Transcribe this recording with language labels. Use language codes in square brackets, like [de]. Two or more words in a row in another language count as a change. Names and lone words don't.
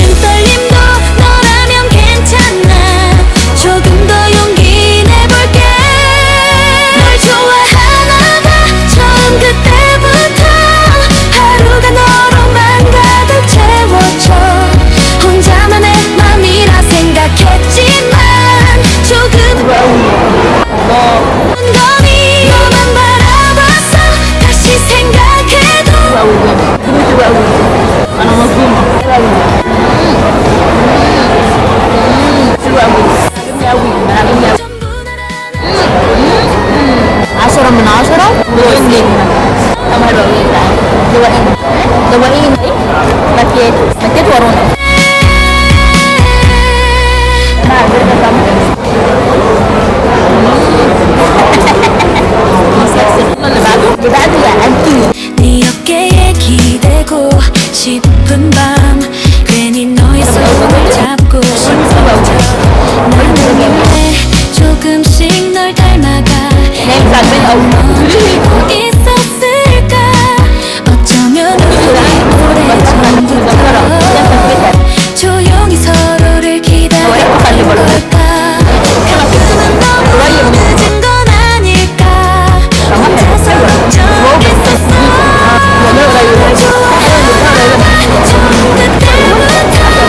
[ko] 떨림도 너라면 괜찮아 조금 더 용기 내볼게 널 좋아하나 봐 처음 그때부터 하루가 너로만 가득 채워져 혼자만의 맘이라 생각했지만 조금 거니 너만 바라봤어 다시 생각해도 [ar] انا مظلومه. حلوه قوي. 10 من 10 مليون نجمة. طب حلوة قوي يا جدعان. دوقينا دوقينا ايه؟ مكيات مكيات ورونا. مع البرجر طعمه اللي بعده يا انتي. [ko] 네 어깨에 기대고 싶은 밤 괜히 너의 손을 잡고 싶어 나는 왜 조금씩 널 닮아가 멈추고 있었을까 어쩌면 우리 오래전부터 조용히 서로를 기다렸던 걸까 가끔은 너무 늦은 건 아닐까 혼자서 걱정했었어 널 좋아하나 처음 그때부터